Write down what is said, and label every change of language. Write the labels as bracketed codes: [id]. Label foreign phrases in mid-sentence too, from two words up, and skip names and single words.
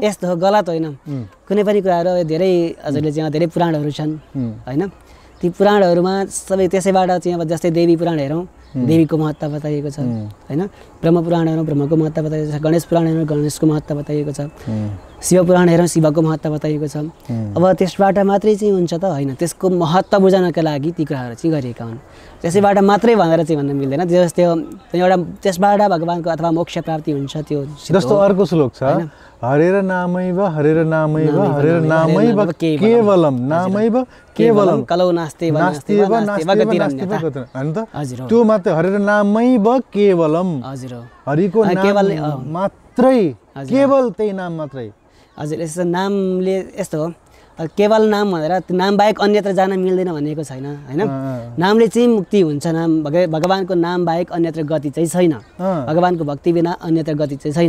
[ne] यस्तो हो गलत होइन कुनै पनि कुराहरू धेरै हजुरले चाहिँ धेरै पुराणहरू छन् हैन ती पुराणहरूमा सबै त्यसैबाट चाहिँ अब जस्तै देवी पुराण हेरौँ देवीको महत्त्व बताइएको छ हैन ब्रह्म पुराण हेरौँ ब्रह्मको महत्त्व बताइएको छ गणेश पुराण हेरौँ गणेशको महत्त्व बताइएको छ शिवपुराण हेरौँ शिवको महत्त्व बताइएको छ। अब त्यसबाट मात्रै चाहिँ हुन्छ त होइन, त्यसको महत्त्व बुझाउनका लागि ती कुराहरू चाहिँ गरिएका हुन्। त्यसैबाट मात्रै भनेर चाहिँ भन्न मिल्दैन। जस्तै एउटा त्यसबाट भगवानको अथवा मोक्ष प्राप्ति हुन्छ त्यो। जस्तो अर्को श्लोक छ, [sa] हरेर नामैव हरेर नामैव हरेर नामैव केवलम नामैव केवलम कलौ नास्तेव नास्तेव नास्तेव [ne] हैन त। त्यो मात्रै [sa] हरेर नामैव केवलम, [ne] हजुर हरिको नाम मात्रै, केवल त्यही नाम मात्रै। हजुर यस्तो नामले यस्तो हो, केवल नाम भनेर त्यो नाम बाहेक अन्यत्र जान मिल्दैन भनेको छैन होइन। नामले चाहिँ मुक्ति हुन्छ, नाम भगवानको नाम बाहेक अन्यत्र गति चाहिँ छैन, भगवानको भक्ति बिना अन्यत्र गति चाहिँ छैन।